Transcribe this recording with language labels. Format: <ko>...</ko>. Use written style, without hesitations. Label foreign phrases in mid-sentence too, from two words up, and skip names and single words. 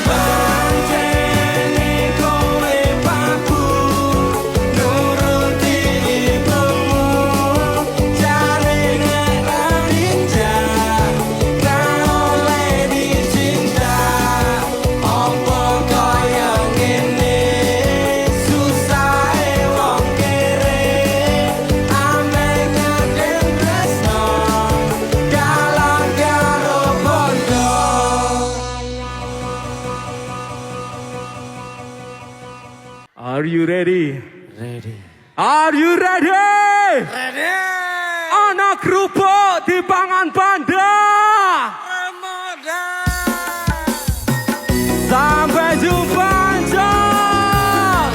<jv>Pancene kowe mampu nuruti ibumu, jarene ra ninja, ra oleh dicinta. Apa kaya ngene, susahe wong kere, ame nyandeng tresno, kalah karo bondo.</jv> <en>Are you ready? Ready. Are you ready? Ready.</en> <jv>Anak kerupuk di pangan panda.</jv> <id>Sampai jumpa, Anjay.</id>